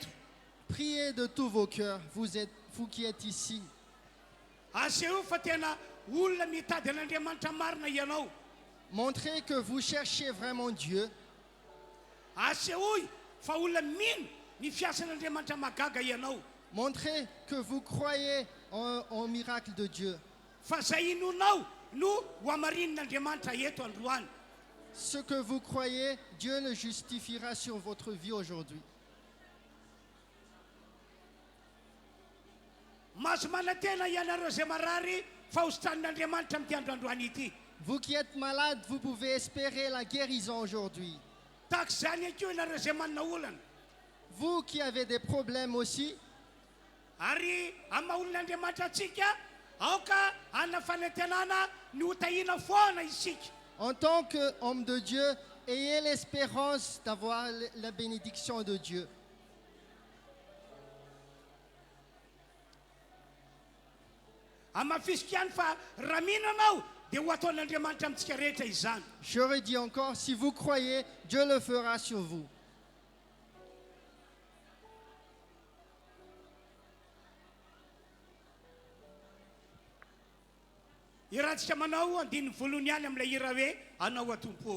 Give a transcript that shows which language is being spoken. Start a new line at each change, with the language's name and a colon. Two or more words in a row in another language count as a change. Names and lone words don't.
French: Priez de tous vos cœurs, vous qui êtes ici.
Malagasy: Aseo fa tena olona mitady an'Andriamanitra marina ianao.
French: Montrez que vous cherchez vraiment Dieu.
Malagasy: Asehoy fa olona mino ny fiasan'Andriamanitra magaga ianao.
French: Montrez que vous croyez en miracle de Dieu.
Malagasy: Fa zay inonao no ho amarin'Andriamanitra eto androany.
French: Ce que vous croyez, Dieu le justifiera sur votre vie aujourd'hui.
Malagasy: Maso manantena ianareo zay marary fa hositran'Andriamanitra amin'ity androandroany ity.
French: Vous qui êtes malade, vous pouvez espérer la guérison aujourd'hui.
Malagasy: Tahaka zany akeo ianareo zay manana olana.
French: Vous qui avez des problèmes aussi,
Malagasy: Ary amin'ny maha-olon'Andriamanitra atsika aoka anna fanantenana ny hotahina foana isika.
French: en tant qu'homme de Dieu, ayez l'espérance d'avoir la bénédiction de Dieu.
Malagasy: Amafisika ihany fa raha mihinanao dia ho ataon'Andriamanitra amintsika rehetra izany.
French: Je redis encore, si vous croyez, Dieu le fera sur vous.
Malagasy: Irahantsika manao andiny voalohany ihany amin'ilay hira hoe anao atompo.